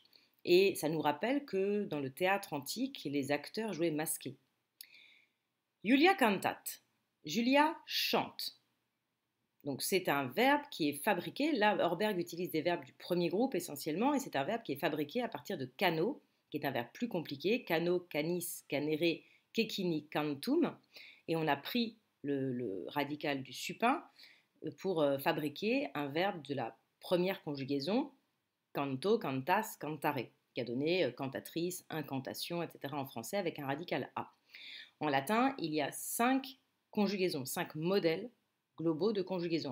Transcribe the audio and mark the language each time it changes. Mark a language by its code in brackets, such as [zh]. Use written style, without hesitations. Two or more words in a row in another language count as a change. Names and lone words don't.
[fr] Et ça nous rappelle que dans le théâtre antique, les acteurs jouaient masqués. Julia cantat. Julia chante. Donc c'est un verbe qui est fabriqué. Là, Orberg utilise des verbes du premier groupe essentiellement, et c'est un verbe qui est fabriqué à partir de cano, qui est un verbe plus compliqué, [la] cano, canis, canere, kekini, cantum, [fr] et on a pris le radical du supin pour fabriquer un verbe de la première conjugaison, [la] canto, cantas, cantare, [fr] qui a donné cantatrice, incantation, etc. en français avec un radical A. En latin, il y a 5 conjugaisons, 5 modèles globaux de conjugaison.